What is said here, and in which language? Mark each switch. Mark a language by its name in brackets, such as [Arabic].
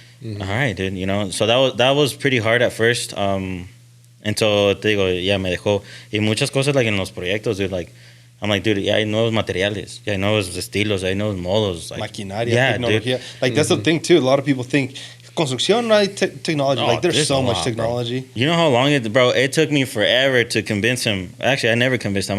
[English] All right, dude, so that was pretty hard at first, until [Spanish] te digo, ya me dejó. Y muchas cosas, like, en los proyectos, dude, like, [English] I'm like, [Spanish] dude, ya hay nuevos materiales, ya hay nuevos estilos, hay nuevos modos. [English] Like, [Spanish] maquinaria, tecnología. [English] Dude. Like, that's the thing, too. A lot of people think, [Spanish] construcción no hay [English] technology. Like, there's so much technology. Bro. You know how long it took me forever to convince him. Actually, I never convinced him.